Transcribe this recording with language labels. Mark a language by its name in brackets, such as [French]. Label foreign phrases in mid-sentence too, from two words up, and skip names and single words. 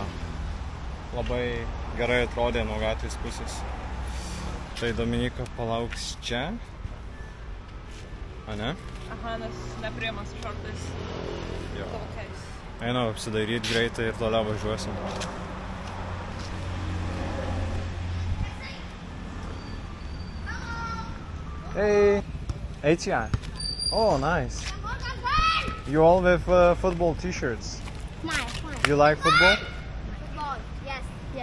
[Lithuanian] Labai gerai atrodė nuo gatvės pusės. Tai Dominika palauks čia. A ne? Aha, nes nepriima su šortais. Jo. Tokiais. Einam apsidairyt greitai ir toliau važiuosim. [English] Hey! Etienne. Oh, nice. You all with football t-shirts. Mine. You like football? Football, yes, yeah.